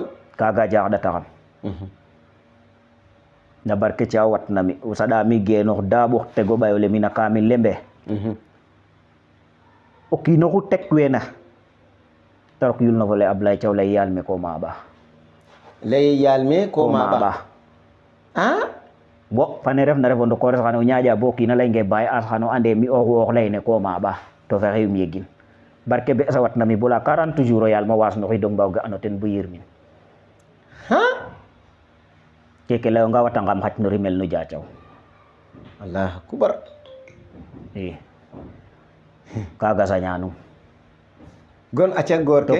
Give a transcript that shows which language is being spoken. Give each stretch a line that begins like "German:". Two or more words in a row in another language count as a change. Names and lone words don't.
Serer: kaga jaaxɗataxam na barke Thiaw watnami o saɗami genoox daaɓox tego ɓayole mi na kaami lembe o kiinoxu tek weena te rok yul no fole Ablaye Thiaw lay yaal me ko maaɓa lay yaal me ko maaɓa bo fane refna refo ndokores xano ñaaƴa bo kiina leynge Baye As xano ande mi o xoox leyne ko maaɓa to fexeyum yegin barke be sawat na mi bola 40 jours o yaal ma waas no xidong mbaw ga ano ten bu yirmin keke layo nga watangam xac no rimel no Diathiaw
Arabic: Allah kubar
Serer: i kaga sañanum gon aca goor to